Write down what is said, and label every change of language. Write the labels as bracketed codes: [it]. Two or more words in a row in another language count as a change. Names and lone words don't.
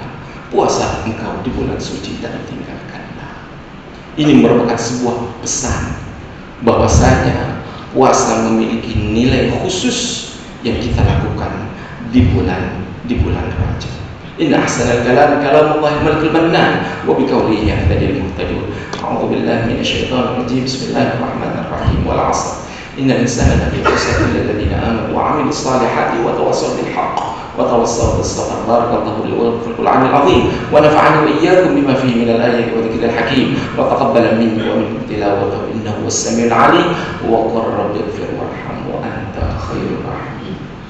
[id] Puasalah engkau di bulan suci dan tinggalkanlah. Ini merupakan sebuah pesan bahwasanya puasa memiliki nilai khusus yang kita lakukan di bulan Rajab. [ar] إن أحسن الكلام كلام الله الملك المنان وبقوله يهتدي المهتدون. أعوذ بالله من الشيطان الرجيم بسم الله الرحمن الرحيم. والعصر. إن الإنسان لفي خسر إلا الذين آمنوا وعملوا الصالحات وتواصوا بالحق وتواصوا بالصبر. بارك الله لي ولكم في القرآن العظيم ونفعني وإياكم بما فيه من الآيات والذكر الحكيم وتقبل مني ومنكم تلاوته إنه السميع العليم وقل رب اغفر وارحم وأنت خير الراحمين.